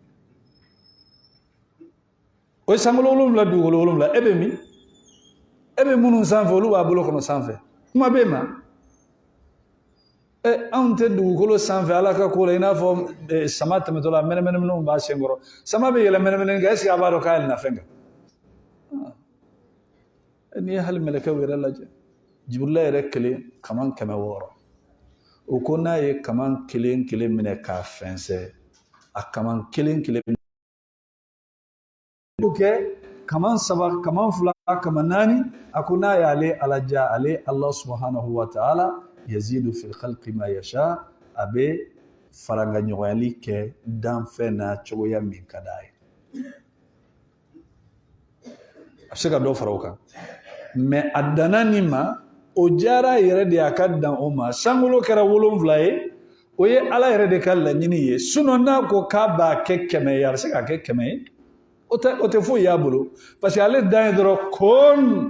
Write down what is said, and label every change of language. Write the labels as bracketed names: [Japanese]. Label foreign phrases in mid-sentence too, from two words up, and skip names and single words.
[Bambara] o ye sankolo 7 dugukolo 7 e bɛ min e bɛ minnu sanfɛ olu b'a bolo kɔnɔ sanfɛ kuma bɛ ma anw tɛ dugukolo sanfɛ ala ka ko la i n'a fɔ sama tɛmɛtɔ la mɛnɛmɛnɛw b'a sen kɔrɔ sama bɛ yɛlɛ mɛnɛmɛnɛ kɛ [French] est ce que [Bambara] a b'a dɔn k'a yɛlɛnna fɛn kan n'i ye hali mɛlɛkɛw yɛrɛ lajɛ Jibrila yɛrɛ kelen kaman 600 o ko n'a ye kaman kelen minɛ k'a fɛnsɛ a kaman kelen kɛ kaman 3 kaman 2 kaman 4 a ko n'a y'ale alaja ale [Arabic] الله سبحانه وتعالى يزيد في الخلق ما يشاء [Bambara] a bɛ faraŋaɲɔgɔnyali kɛ danfɛn na cogoya min ka d'a ye a bɛ se ka dɔ fara o kan mais a danna nin ma o jara yɛrɛ de a ka dan o ma sankolo kɛra 7 ye o ye ala yɛrɛ de ka laɲini ye sinon n'a ko k'a b'a kɛ 100 ye a bɛ se k'a kɛ 100 ye o tɛ foyi y'a bolo [French] parce que [Bambara] ale dan ye dɔrɔn kun